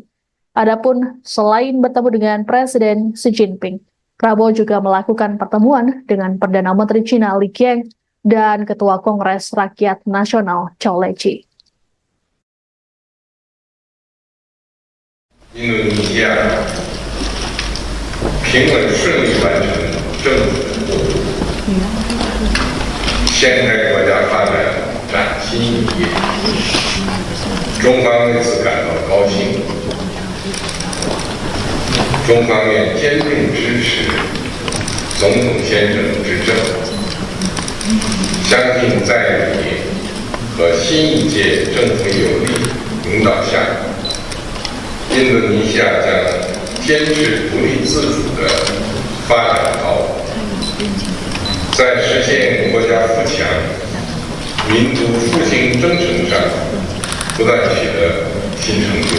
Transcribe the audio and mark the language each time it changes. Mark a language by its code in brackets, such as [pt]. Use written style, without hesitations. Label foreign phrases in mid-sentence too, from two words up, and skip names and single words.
[id] Adapun selain bertemu dengan Presiden Xi Jinping, Prabowo juga melakukan pertemuan dengan Perdana Menteri Cina Li Qiang dan Ketua Kongres Rakyat Nasional Zhou Leji. [zh] Indonesia 平稳顺利完成政府的过渡，现代国家发展崭新一页，中方为此感到高兴。中方愿坚定支持总统先生执政，相信在你和新一届政府有力领导下，印度尼西亚将坚持独立自主的发展道路，在实现国家富强、民族复兴征程上不断取得新成就。